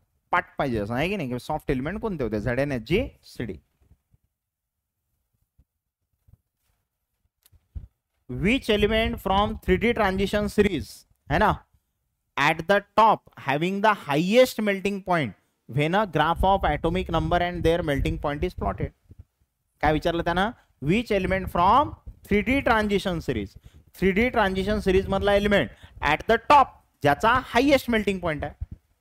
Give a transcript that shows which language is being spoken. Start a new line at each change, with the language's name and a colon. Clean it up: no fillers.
Marathi: पाठ पाहिजे असं आहे की नाही. सॉफ्ट एलिमेंट कोणते होते Zn Hg Cd.
English: which element from 3D transition series
Hindi: है ना.
English: At the top having the highest melting point when a graph of atomic number and their melting point is plotted.
Marathi: काय विचारलं त्यानं,
English: which element from 3D transition series,
Marathi: 3D transition series मधला element
English: at the top
Marathi: ज्याचा highest melting point आहे.